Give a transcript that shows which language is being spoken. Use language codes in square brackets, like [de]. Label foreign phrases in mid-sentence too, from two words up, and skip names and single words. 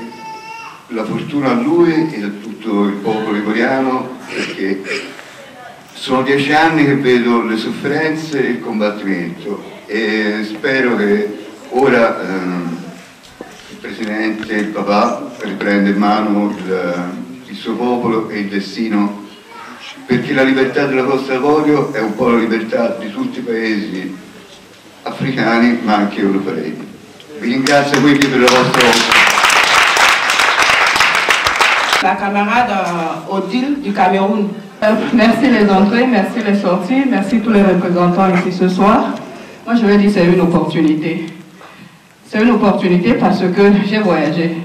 [it] la fortuna a lui e a tutto il popolo ivoriano, perché sono 10 anni che vedo le sofferenze e il combattimento e spero che ora il Presidente, il papà, riprenda in mano il suo popolo e il destino, perché la libertà della Costa d'Avorio è un po' la libertà di tutti i paesi africani ma anche europei. Vi ringrazio quindi per la vostra opera. [fr] La camarade Odile du Cameroun. Merci les entrées, merci les sorties, merci tous les représentants ici ce soir. Moi je vais dire c'est une opportunité. C'est une opportunité parce que j'ai voyagé.